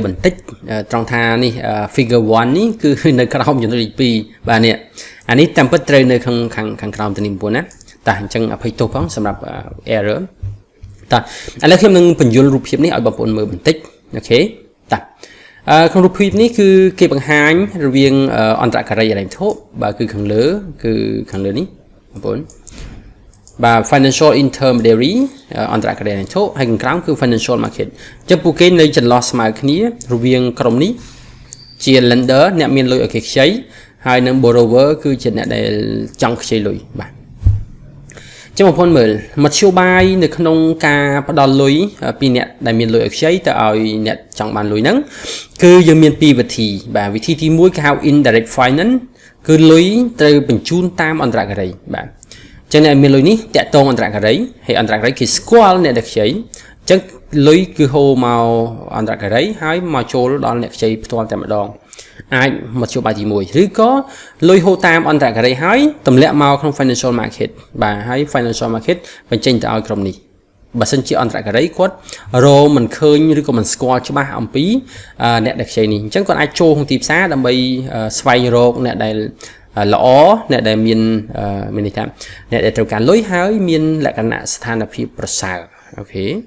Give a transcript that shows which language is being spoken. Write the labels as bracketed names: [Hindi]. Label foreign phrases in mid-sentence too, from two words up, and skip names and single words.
[Khmer] បន្តិចត្រង់ថានេះ figure 1នេះគឺនៅក្រោមចំណុចទី2បាទនេះអានេះតាមពិតត្រូវនៅខាងក្រោមទៅនេះបងប្អូនណាតោះអញ្ចឹងអភ័យទោសផងសម្រាប់ error តោះឥឡូវខ្ញុំនឹងបញ្យល់រូបភាពនេះឲ្យបងប្អូនមើលបន្តិចអូខេតោះក្នុងរូបភាពនេះគឺគេបង្ហាញរវាងអន្តរការីហិរញ្ញវត្ថុបាទ គឺខាងលើនេះបងប្អូនបាទ [English] financial intermediary [Khmer] អន្តរការីហិរញ្ញវត្ថុហើយខាងក្រោមគឺ [English] financial market [Khmer] អញ្ចឹងពួកគេនៅចន្លោះស្មើគ្នារវាងក្រុមនេះជា lender អ្នកមានលុយឲ្យគេខ្ចីហើយនឹង borrower គឺជាអ្នកដែលចង់ខ្ចី លុយបាទចាំបងប្អូនមើលមធ្យោបាយនៅក្នុងការផ្ដល់លុយពីអ្នកដែលមានលុយឲ្យខ្ចីទៅឲ្យអ្នកចង់បានលុយហ្នឹងគឺយើងមានពីរវិធីបាទវិធីទី1 គេហៅ [English] indirect finance [Khmer] គឺលុយត្រូវបញ្ជូនតាមអន្តរការីបាទអញ្ចឹងអ្នកមានលុយនេះតាក់ទងអន្តរការីហើយអន្តរការីគេស្គាល់អ្នកដែលខ្ចីអញ្ចឹងលុយគឺហូរមកអន្តរការីហើយមកចូលដល់អ្នកខ្ចីផ្ទាល់ តែម្ដងអាចមកជួបបាយទី1ឬក៏លុយហូរតាមអន្តរការីហើយទម្លាក់មកក្នុង [English] financial market [Khmer] បាទហើយ [English] financial market [Khmer] បញ្ចេញទៅឲ្យក្រុមនេះបើសិនជាអន្តរការីគាត់រកមិនឃើញឬក៏មិនស្គាល់ច្បាស់អំពីអ្នកដែលខ្ចីនេះអញ្ចឹងគាត់អាចចូលក្នុងទីផ្សារដើម្បីស្វែងរកអ្នកដែលល្អអ្នកដែលមានន័យថាអ្នកដែលត្រូវការលុយហើយមានលក្ខណៈស្ថានភាពប្រសើរអូខេ